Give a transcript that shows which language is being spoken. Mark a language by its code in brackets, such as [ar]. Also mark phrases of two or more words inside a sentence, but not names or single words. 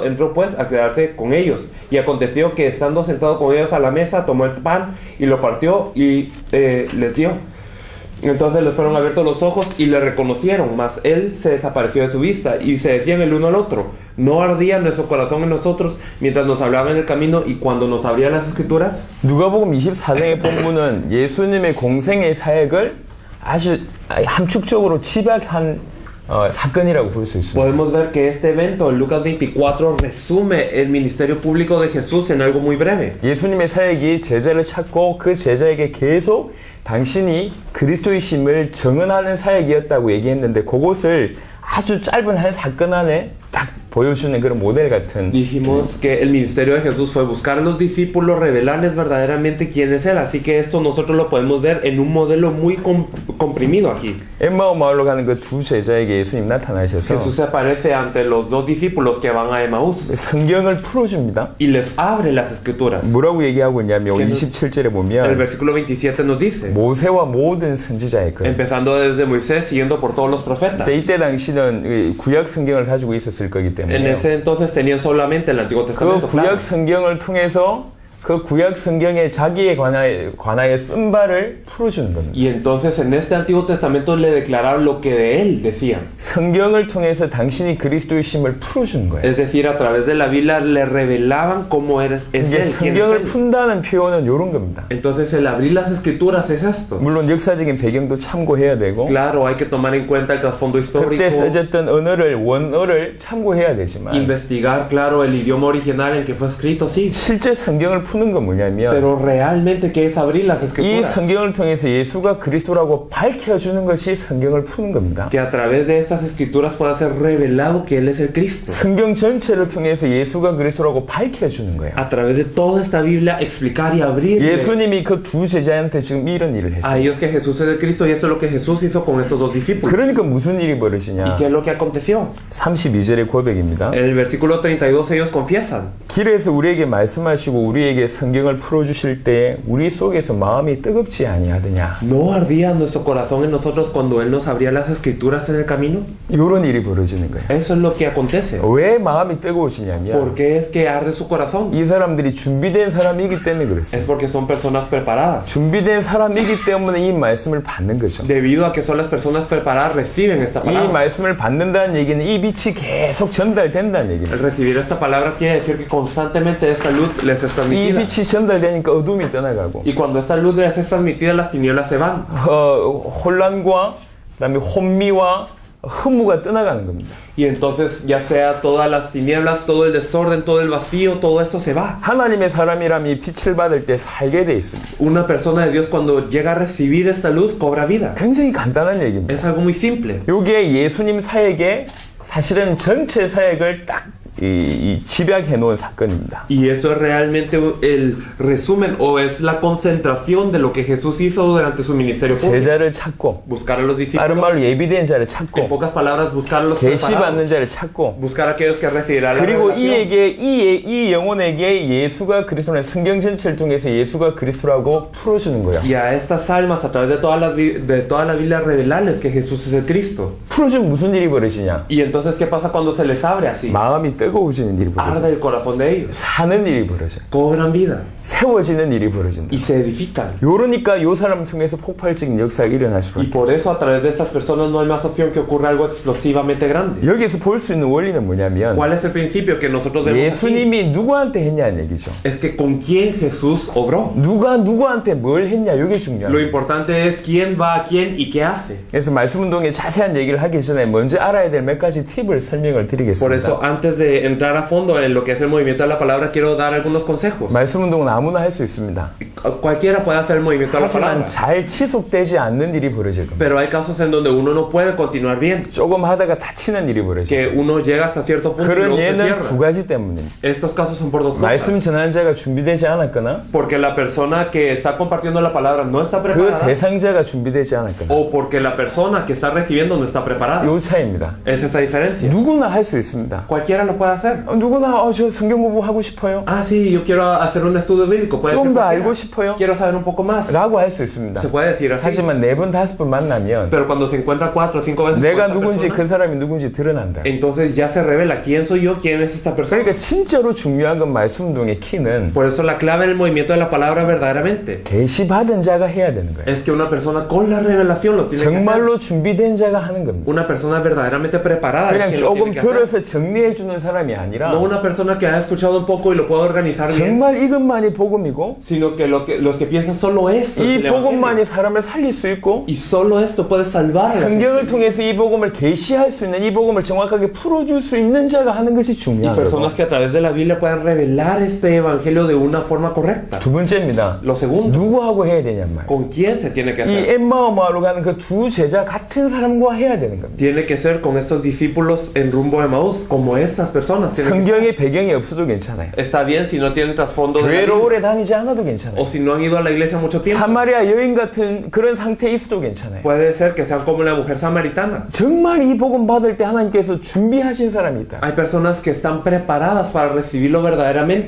[es] Entró pues a quedarse con ellos. Y aconteció que estando sentado con ellos a la mesa, tomó el pan y lo partió y les dio. Entonces les fueron abiertos los ojos y le reconocieron, mas él se desapareció de su vista y se decían el uno al otro: ¿no ardía nuestro corazón en nosotros mientras nos hablaba en el camino y cuando nos abría las escrituras? [ko] 누가복음 24장의 본문은 예수님의 공생의 사역을 아주 함축적으로 집약한 사건이라고 볼 수 있습니다. [es] Podemos ver que este evento en Lucas 24 resume el ministerio público de Jesús en algo muy breve. [ko] 예수님의 사역이 제자를 찾고 그 제자에게 계속 당신이 그리스도이심을 증언하는 사역이었다고 얘기했는데 그것을 아주 짧은 한 사건 안에 딱 보여주는 그런 모델 같은. [es] Dijimos que el ministerio de Jesús fue buscar a los discípulos, revelarles verdaderamente quién es Él. Así que esto nosotros lo podemos ver en un modelo muy comprimido aquí. [ko] 엠마오 마을로 가는 그 두 제자에게 예수님 나타나셔서 [es] Jesús se aparece ante los dos discípulos que van a Emaús [ko] 성경을 풀어줍니다. [es] y les abre las escrituras. [ko] 뭐라고 얘기하고 있냐면 [es] Que [ko] 27절에 [es] El [ko] 보면 [es] versículo 27 nos dice, [ko] 모세와 모든 선지자의 글. [es] empezando desde Moisés, siguiendo por todos los profetas. [ko] 자, 이때 당시는 구약 성경을 가지고 있었을 거기 [es] En [ko] 때문에 [es] ese entonces tenían solamente el Antiguo [ko] 그 [es] Testamento. claro. [ko] 구약 성경을 통해서 그 구약 성경에 자기에 관하여 쓴 바를 풀어주는 겁니다. [es] Y entonces en este Antiguo Testamento le declararon lo que de él decían. [ko] 성경을 통해서 당신이 그리스도이심을 풀어주는 거예요. [es] Es decir, a través de la Biblia le revelaban cómo es [ko] 이게 [es] él, quién es [ko] 성경을 [es] él. [ko] 푼다는 표현은 이런 겁니다. [es] Entonces el abrir las escrituras es esto. [ko] 물론 역사적인 배경도 참고해야 되고 [es] Claro, hay que tomar en cuenta el trasfondo histórico, [ko] 그때 써졌던 언어를 원어를 참고해야 되지만 [es] investigar, claro, el idioma original en que fue escrito, sí. [ko] 실제 성경을 푸는 건 뭐냐면 [es] Pero realmente, ¿qué es abrir las [ko] 이 [es] escrituras? [ko] 성경을 통해서 예수가 그리스도라고 밝혀주는 것이 성경을 푸는 겁니다. [es] Que a través de estas escrituras pueda ser revelado que Él es el Cristo. [ko] 성경 전체를 통해서 예수가 그리스도라고 밝혀주는 거예요. [es] A través de toda esta Biblia, explicar y abrir [ko] 예수님이 그 두 제자한테 지금 이런 일을 [es] a [ko] 했어요. [es] ellos que Jesús es el Cristo, y esto es lo que Jesús hizo con estos dos discípulos. [ko] 그러니까 무슨 일이 [es] ¿Y [ko] 벌어지냐? [es] qué es lo que aconteció? [ko] 32절의 고백입니다. [es] En el versículo 32 ellos confiesan. [ko] 길에서 우리에게 말씀하시고 우리에게 성경을 풀어주실 때 우리 속에서 마음이 뜨겁지 아니하더냐? [es] ¿No ardía nuestro corazón en nosotros cuando Él nos abría las escrituras en el camino? [ko] 이런 일이 벌어지는 거예요. [es] Eso es lo que acontece. [ko] 왜 마음이 뜨거워지냐면 [es] ¿Por qué es que arde su corazón? [ko] 이 사람들이 준비된 사람이기 때문에 [es] Es [ko] 그렇습니다. [es] porque son personas preparadas. [ko] 준비된 사람이기 때문에 이 말씀을 받는 거죠. [es] Debido a que son las personas preparadas, reciben esta [ko] 이 [es] palabra. [ko] 말씀을 받는다는 얘기는 이 빛이 계속 전달된다는 [es] El [ko] 얘기입니다. [es] recibir esta palabra quiere decir que constantemente esta luz les es [ko] 이 [es] transmitida. [ko] 빛이 전달되니까 어둠이 떠나가고 [es] Y cuando esta luz les es transmitida, las tinieblas se van. [ko] 혼란과 그다음에 혼미와 허무가 떠나가는 겁니다. [es] Y entonces, ya sea todas las tinieblas, todo el desorden, todo el vacío, todo esto se va. [ko] 하나님의 사람이라면 이 빛을 받을 때 살게 돼 있습니다. [es] Una persona de Dios, cuando llega a recibir esta luz, cobra vida. [ko] 굉장히 간단한 얘기입니다. [es] Es algo muy simple. [ko] 요게 예수님 사역의 사실은 전체 사역을 딱 집약해 놓은 사건입니다. [es] Y eso es realmente el resumen o es la concentración de lo que Jesús hizo durante su ministerio público. [ko] 제자를 찾고 [es] Buscar a los [ko] 다른 [es] discípulos. [ko] 말로 예비된 자를 [es] En [ko] 찾고 [es] pocas palabras, buscar a los [ko] 계시 [es] preparados. [ko] 받는 자를 찾고 [es] Buscar a aquellos que recibirán la [ko] 그리고 [es] revelación. [ko] 이 영혼에게 예수가 그리스도라는 성경 전체를 통해서 예수가 그리스도라고 풀어주는 거예요. [es] Y a estas almas, a través de toda la Biblia, revelarles que Jesús es el Cristo. [ko] 풀어주면 무슨 일이 벌어지냐? [es] Y entonces, ¿qué pasa cuando se les abre así? [ko] 마음이 뜨거워지는 일이 벌어져요. [es] arde el corazón de ellos, [ko] 사는 일이 벌어져요. [es] cobran vida [ko] 세워지는 일이 벌어진다. [es] y se edifican. [ko] 요러니까 요 사람 통해서 폭발적인 역사가 일어날 [es] Y [ko] 수밖에 [es] por eso a través de estas personas no hay más opción que ocurra algo explosivamente grande. [ko] 여기서 볼 수 있는 원리는 뭐냐면 [es] ¿Cuál es el principio que nosotros vemos aquí? [ko] 예수님이 누구한테 했냐는 얘기죠. [es] Es que con quién Jesús obró. [ko] 누가 누구한테 뭘 했냐 이게 중요해요. [es] Lo importante es quién va a quién y qué hace. [ko] 그래서 말씀 운동에 자세한 얘기를 하기 전에 먼저 알아야 될 몇 가지 팁을 설명을 [es] Por [ko] 드리겠습니다. [es] eso, antes de entrar a fondo en lo que es el movimiento de la palabra, quiero dar algunos consejos. [ko] 말씀 운동은 아무나 할 수 있습니다. [es] Cualquiera puede hacer el movimiento de la [ko] 하지만 [es] palabra, [ko] 잘 지속되지 않는 일이 벌어질 겁니다. [es] pero hay casos en donde uno no puede continuar bien, [ko] 조금 하다가 다치는 일이 벌어져요. [es] que uno llega hasta cierto punto y [ko] 그런 [es] luego se [ko] 예는 두 [es] cierra. [ko] 가지 때문입니다. [es] Estos casos son por dos [ko] 말씀 [es] cosas. [ko] 전하는 자가 준비되지 않았거나 [es] Porque la persona que está compartiendo la palabra no está [ko] 그 [es] preparada, [ko] 대상자가 준비되지 않았거나 [es] o porque la persona que está recibiendo no está preparada. [ko] 요 차이입니다. [es] Es esa diferencia. [ko] 누구나 할 수 있습니다. [es] Cualquiera lo puede hacer. [ko] 누구나 저 성경 공부 하고 싶어요. [es] Ah, sí, yo quiero hacer un estudio bíblico. Puede ser [ko] 좀 더 [es] cualquiera. [ko] 알고 싶어요. [es] Quiero saber un poco más. [ko] 라고 할 수 있습니다. [es] Se puede decir así. [ko] 하지만 4번, 5번 만나면 [es] Pero cuando se encuentra 4 o 5 veces con [ko] 내가 [es] esta [ko] 누군지 [es] persona, [ko] 그 사람이 누군지 드러난다. [es] entonces ya se revela quién soy yo, quién es esta persona. [ko] 그러니까 진짜로 중요한 건 말씀 운동의 키는 [es] Por eso la clave en el movimiento de la palabra verdaderamente [ko] 계시받은 자가 해야 되는 거예요. [es] es que una persona con la revelación lo tiene que hacer. [ko] 정말로 준비된 자가 하는 겁니다. [es] Una persona verdaderamente preparada es [ko] 그냥 [es] quien lo [ko] 조금 [es] tiene que hacer. [ko] 들어서 정리해 주는 사람이 아니라 [es] No una persona que haya escuchado un poco y lo pueda organizar bien, [ko] 정말 이것만이 복음이고 [es] sino que, los que piensan solo esto es [ko] 이 [es] el evangelio. [ko] 복음만이 사람을 살릴 수 있고 [es] Y solo esto puede salvar a la [ko] 성경을 [es] gente. [ko] 통해서 이 복음을 계시할 수 있는 이 복음을 정확하게 풀어줄 수 있는 자가 하는 것이 [es] Y [ko] 중요한 거고. [es] personas que a través de la Biblia puedan revelar este evangelio de una forma correcta. [ko] 두 번째입니다. [es] Lo segundo, [ko] 누구하고 해야 되냔 말이에요. [es] ¿con quién se tiene que [ko] 이 [es] hacer? [ko] 엠마오마로 가는 그 두 제자 같은 사람과 해야 되는 겁니다. [es] Tiene que ser con estos discípulos en rumbo de Maús, como estas personas. Tienen que [ko] 성경의 배경이 없어도 괜찮아요. [es] ser. Está bien si no tienen trasfondo de la [ko] 교회를 [es] Biblia, [ko] 오래 다니지 않아도 괜찮아요. [es] o si no han ido a la iglesia mucho tiempo. [ko] 사마리아 여인 같은 그런 상태에 있어도 괜찮아요. [es] Puede ser que sean como la mujer samaritana. [ko] 정말 이 복음 받을 때 하나님께서 준비하신 사람이 있다. [es] Hay personas que están preparadas para recibirlo verdaderamente